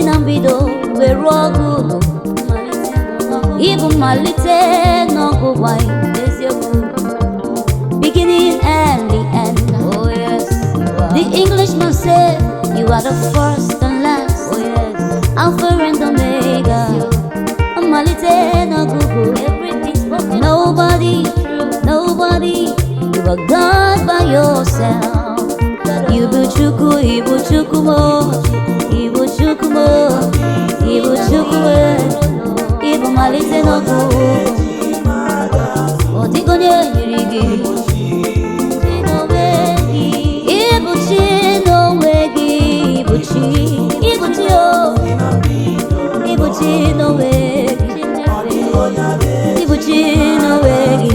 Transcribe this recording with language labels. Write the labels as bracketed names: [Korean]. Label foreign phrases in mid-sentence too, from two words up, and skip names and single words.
[Igbo] na mbido were ọgwụgwụ, ịbụ mmalite n'ọgwụgwụ anyị, eziokwu. [English] Beginning and the end, oh yes. The Englishman said you are the first and last, oh yes. Alpha and Omega, [Igbo] mmalite n'ọgwụgwụ. [English] Nobody, you are God by yourself. [Igbo] Ịbụ Chukwu, ịbụ Chukwu mo, ịbụ Chukwu mo, ịbụ Chukwu mo, ịbụ mmalite n'ọgwụgwụ, ọ dịgo onye yiri gị. Ịbụ Chi n'onwe gị, ịbụ Chi, ịbụ Chi o, ịbụ Chi n'onwe gị, ịbụ Chi n'onwe gị.